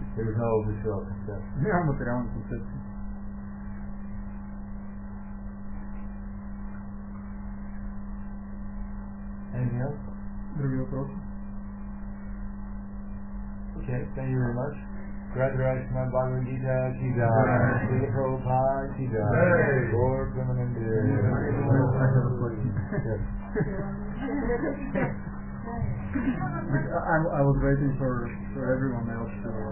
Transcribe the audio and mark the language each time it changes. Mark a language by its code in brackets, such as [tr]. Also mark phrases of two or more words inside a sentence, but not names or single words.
[en] There is no visual conception. [bg] Няма материална концепция. [en] Anything else? [bg] Други въпроси? [en] Okay, thank you very much. Graduate from Bhagavad Gita, [hi] Ki Jai, [en] Srila Prabhupada, [hi] Ki Jai, [en] Lord Premanande. I have a question. I was waiting for everyone else to.